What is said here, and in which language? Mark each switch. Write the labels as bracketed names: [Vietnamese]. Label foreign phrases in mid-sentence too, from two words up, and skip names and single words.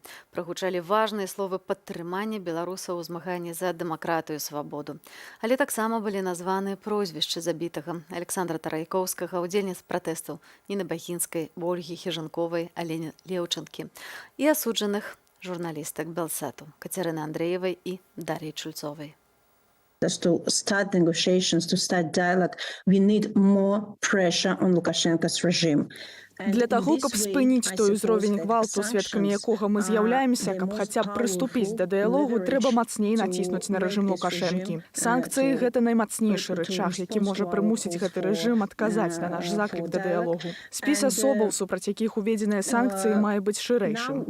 [Belarusian] Прагучалі важныя словы падтрымання беларусаў у змаганні за дэмакратыю і свабоду. Але таксама былі названы прозвішчы забітага Александра Тарайкоўскага, удзельніц пратэстаў Ніны Багінскай, Ольгі Хіжанковай, Алені Леўчанкі і асуджаных журналістак Белсату Кацярыны Андрэевай і Дар'і Чульцовай. [English] To start negotiations, to start dialogue, we need more pressure on Lukashenko's regime. [Belarusian] Для таго, каб спыніць той узровень гвалту, сведкамі якога мы з'яўляемся, каб хаця б прыступіць да дыялогу, трэба мацней націснуць на рэжым Лукашэнкі. Санкцыі – гэта наймацнейшы рычаг, які можа прымусіць гэты рэжым адказаць на наш заклік да дыялогу. Спіс асобаў, супраць якіх уведзеныя санкцыі, мае быць шырэйшым.